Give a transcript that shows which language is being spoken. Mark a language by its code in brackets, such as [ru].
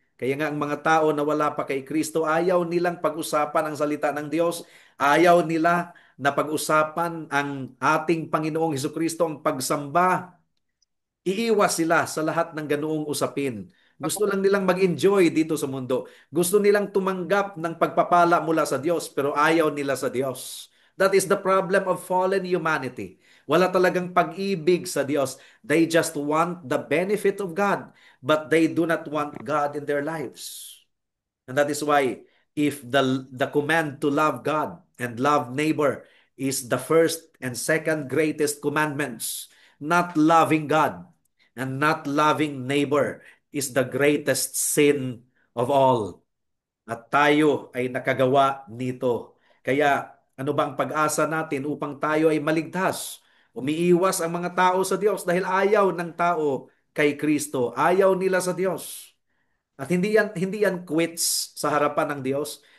[tl] Kaya nga ang mga tao na wala pa kay Kristo, ayaw nilang pag-usapan ang salita ng Diyos, ayaw nila na pag-usapan ang ating Panginoong Hesukristo, ang pagsamba. Iiwas sila sa lahat ng ganoong usapin. Gusto lang nilang mag-enjoy dito sa mundo. Gusto nilang tumanggap ng pagpapala mula sa Diyos, pero ayaw nila sa Diyos. [en] That is the problem of fallen humanity. [tl] Wala talagang pag-ibig sa Diyos. [en] They just want the benefit of God, but they do not want God in their lives. And that is why if the command to love God and love neighbor is the first and second greatest commandments, not loving God and not loving neighbor is the greatest sin of all. [tl] At tayo ay nakagawa nito. Kaya ano ba ang pag-asa natin upang tayo ay maligtas? Umiiwas ang mga tao sa Diyos dahil ayaw ng tao kay Kristo. Ayaw nila sa Diyos. At hindi yan quits sa harapan ng Diyos.